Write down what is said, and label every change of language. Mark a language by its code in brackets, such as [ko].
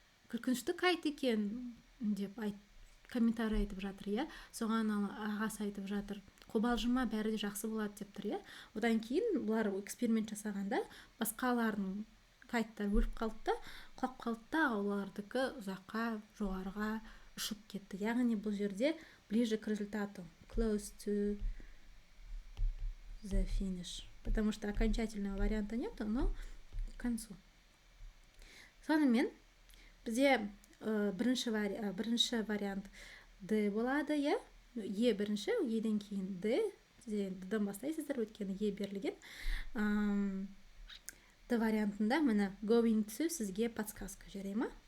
[kk] күлкінішті кайт екен деп комментарий айтып жатыр, Соған ағасы айтып жатыр, қобалжыма, бәрі де жақсы болады деп тұр, Одан кейін бұлар эксперимент жасағанда басқалардың кайттар өліп қалды, құлап қалды, олардікі ұзаққа, жоғарыға ұшып кетті. Яғни бұл жерде [ru] ближе к результату, [en] close to the finish. [ru] Потому что окончательного варианта нету, но к концу. [kk] Сонымен бізде бірінші вариант D болады, Е бірінші, Еден кейін D, Д-дан бастайсыздар, өткені Е берілген. Д вариантында міне going to сізге подсказка жарай ма?